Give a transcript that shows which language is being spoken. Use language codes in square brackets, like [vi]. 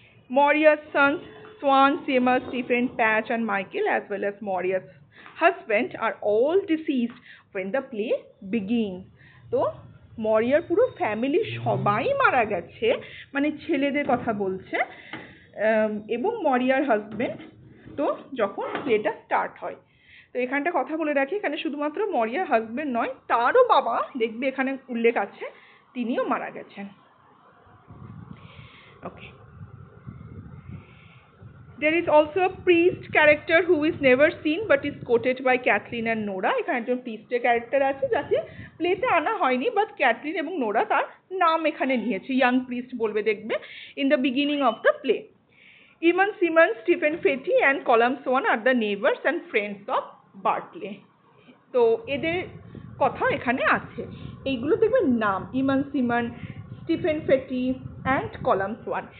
[en] Moria's sons, Swan, Seamus, Stephen, Patch and Michael, as well as Moria's husband, are all deceased when the play begins. [bn] তো মরিয়ার পুরো family সবাই মারা গেছে, মানে ছেলেদের কথা বলছে, এবং মরিয়ার হাজবেন্ড, তো যখন প্লেটা স্টার্ট হয়। তো এখানটা কথা বলে রাখি, এখানে শুধুমাত্র মরিয়ার হাজবেন্ড নয়, তারও বাবা, দেখবে এখানে উল্লেখ আছে, তিনিও মারা গেছেন। ওকে। [en] There is also a priest character who is never seen but is quoted by Kathleen and Nora. [bn] এখানে একজন প্রিস্টের ক্যারেক্টার আছে যাকে প্লেতে আনা হয়নি, বাট ক্যাথলিন এবং নোরা তার নাম এখানে নিয়েছে, ইয়াং প্রিস্ট বলবে দেখবে, [en] In the beginning of the play. Eamon Simon, Stephen Fetty and Colum Swan are the neighbours and friends of Bartley. [bn] তো এদের কথা এখানে আছে, এইগুলো দেখবে নাম, ইমান Simon, Stephen fatty and column Schwann.